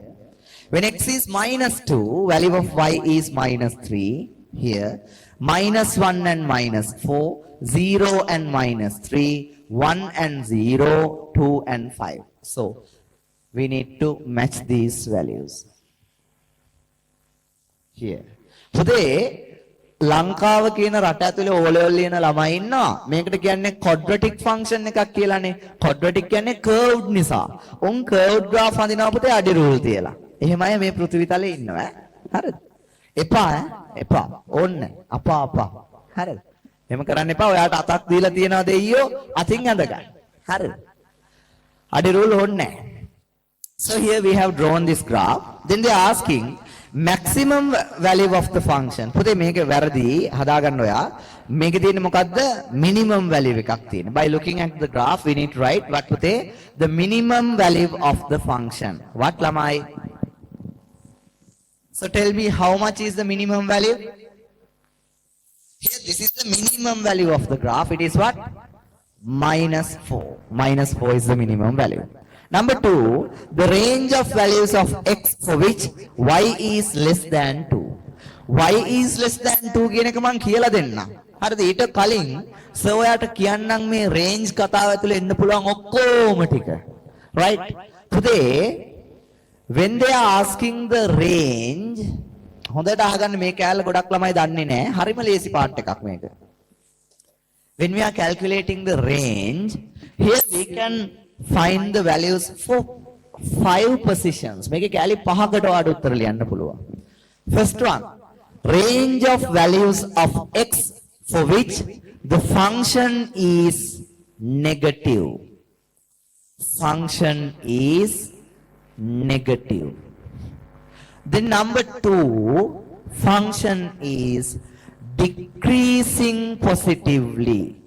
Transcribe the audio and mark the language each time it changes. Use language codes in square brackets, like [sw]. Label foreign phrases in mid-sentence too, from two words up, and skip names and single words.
[en] When x is minus 2, value of y is minus 3, here. Minus 1 and minus 4, 0 and minus 3, 1 and 0, 2 and 5. So, we need to match these values. Here. Today, [si] ලංකාව කියන රට ඇතුලේ [en] O level [si] ලියන ළමයි ඉන්නවා. මේකට කියන්නේ [en] quadratic function [si] එකක් කියලානේ. quadratic කියන්නේ curved නිසා. උන් [en] curved graph [si] අඳිනවා පුතේ අඩි rule තියලා. එහෙම අය මේ පෘථිවි තලේ ඉන්නවා ඈ. හරිද? එපා ඈ. එපා. ඕන්න. අපා. හරිද? එහෙම කරන්න එපා. ඔයාට අතක් දීලා තියනවා දෙයියෝ අතින් ඇඳ ගන්න. හරිද? අඩි rule ඕන්නේ නැහැ. [en] So here we have drawn this graph. Then they are asking maximum value of the function. [si] පුතේ මේක වැරදි හදාගන්න ඔයා. මේකේ තියෙන්නේ මොකද්ද? [en] minimum value [si] එකක් තියෙනවා. [en] By looking at the graph we need to write what පුතේ? The minimum value of the function. What lamai? So tell me how much is the minimum value? Here this is the minimum value of the graph. It is what? Minus 4. Minus 4 is the minimum value. Number 2, the range of values of x for which y is less than 2. y is less than 2 [si] කියන එක මම කියලා දෙන්නම්. හරිද? ඊට කලින් සර් ඔයාට කියන්නම් මේ රේන්ජ් කතාව ඇතුලේ එන්න පුළුවන් ඔක්කොම ටික. [en] right? Today when they are asking the range [si] හොඳට අහගන්න මේ කැලේ ගොඩක් ළමයි දන්නේ නැහැ. හරිම ලේසි පාර්ට් එකක් මේක. [en] When we are calculating the range, here we can find the values for 5 positions. [si] මේකේ කැලේ පහකට වඩා උත්තර ලියන්න පුළුවන්. [en] First one, range of values of x for which the function is negative. Function is negative. Then number 2, function is decreasing positively.